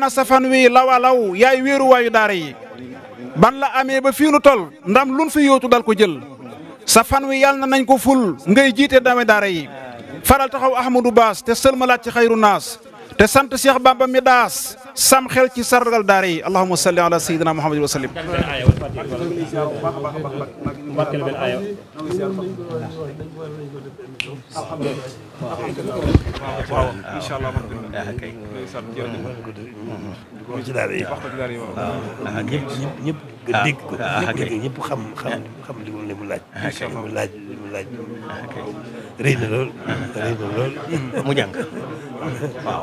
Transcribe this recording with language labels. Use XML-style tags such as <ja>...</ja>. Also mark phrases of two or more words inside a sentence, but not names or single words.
<wo>na sa fan wi lawalaw yaay wéeru waayu daara yi ban la amee ba fii nu tol ndam lun fi yóotu dal ko jël sa fan wi yàlla na nañ ko ful ngay jiite doomi daara yi faral taxaw Ahmadou Baas te sëlmalaat ci xayru naas te sant Cheikh Bamba mi daas sam xel ci sargal daara yi</wo> <ar>اللهم صل على سيدنا محمد وسلم إن شاء الله</ar> <wo>ci daara yi ñëpp dégg ko ñëpp xam li mu laaj li mu laaj rëy na lool mu jàng waaw</wo>